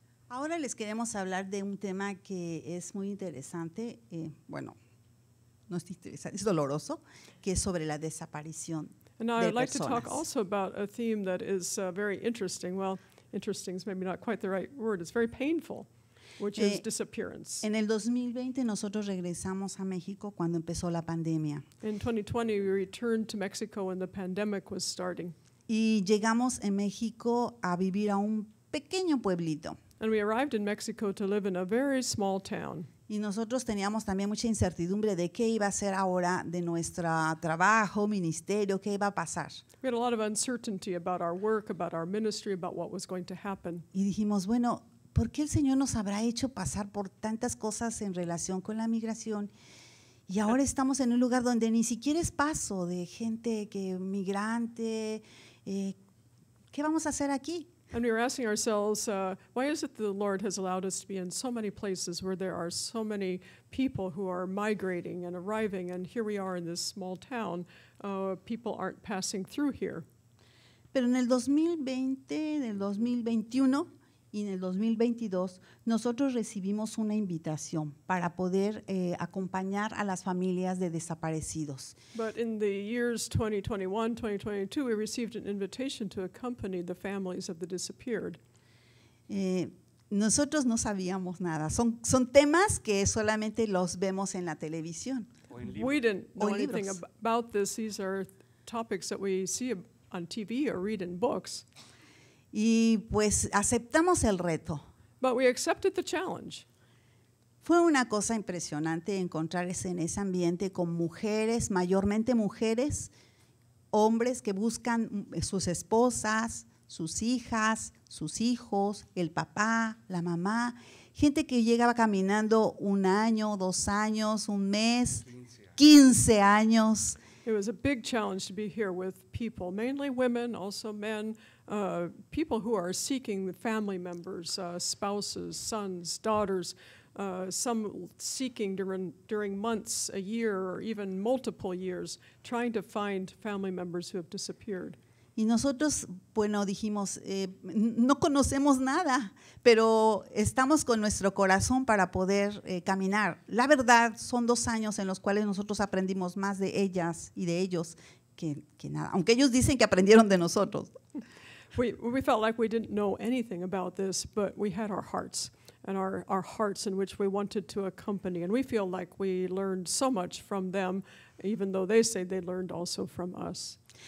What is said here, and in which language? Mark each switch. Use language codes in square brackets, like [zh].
[es] Ahora les queremos hablar de un tema que es muy interesante, no es interesante, es doloroso, que es sobre la desaparición [en] And now [es] de [en] I'd like to talk [es] personas. [en] also about a theme that is very interesting. Well, interesting is maybe not quite the right word. It's very painful, which is disappearance. [es] En el 2020 nosotros regresamos a México cuando empezó la pandemia [en] In 2020, we returned to Mexico when the pandemic was starting. [es] y llegamos en México a vivir a un pequeño pueblito. [en] And we arrived in Mexico to live in a very small town. [es] Y nosotros teníamos también mucha incertidumbre de qué iba a ser ahora de nuestro trabajo, ministerio, qué iba a pasar. [en] We had a lot of uncertainty about our work, about our ministry, about what was going to happen. [es] Y dijimos, bueno, ¿por qué el Señor nos habrá hecho pasar por tantas cosas en relación con la migración? Y ahora estamos en un lugar donde ni siquiera es paso de gente migrante. ¿Qué vamos a hacer aquí? [en] And we were asking ourselves, why is it that the Lord has allowed us to be in so many places where there are so many people who are migrating and arriving, and here we are in this small town, people aren't passing through here. [es] Pero en el 2020, en el 2021 y en el 2022, nosotros recibimos una invitación para poder acompañar a las familias de desaparecidos. [en] But in the years 2021, 2022, we received an invitation to accompany the families of the disappeared. [es] Nosotros no sabíamos nada. Son temas que solamente los vemos en la televisión. O en [en] We [es] libros. [en] didn't know [es] O en [en] anything [es] libros. [en] about this. These are topics that we see on TV or read in books. [es] Y pues aceptamos el reto. [en] But we accepted the challenge. [es] Fue una cosa impresionante encontrarse en ese ambiente con mujeres, mayormente mujeres, hombres que buscan sus esposas, sus hijas, sus hijos, el papá, la mamá, gente que llegaba caminando 1 año, 2 años, 1 mes, 15 años. [en] It was a big challenge to be here with people, mainly women, also men, people who are seeking the family members, spouses, sons, daughters, some seeking during months, a year, or even multiple years, trying to find family members who have disappeared. [es] Y nosotros, bueno, dijimos, no conocemos nada, pero estamos con nuestro corazón para poder caminar. La verdad, son 2 años en los cuales nosotros aprendimos más de ellas y de ellos que nada, aunque ellos dicen que aprendieron de nosotros. [en] We felt like we didn't know anything about this, but we had our hearts, and our hearts in which we wanted to accompany. And we feel like we learned so much from them, even though they say they learned also from us.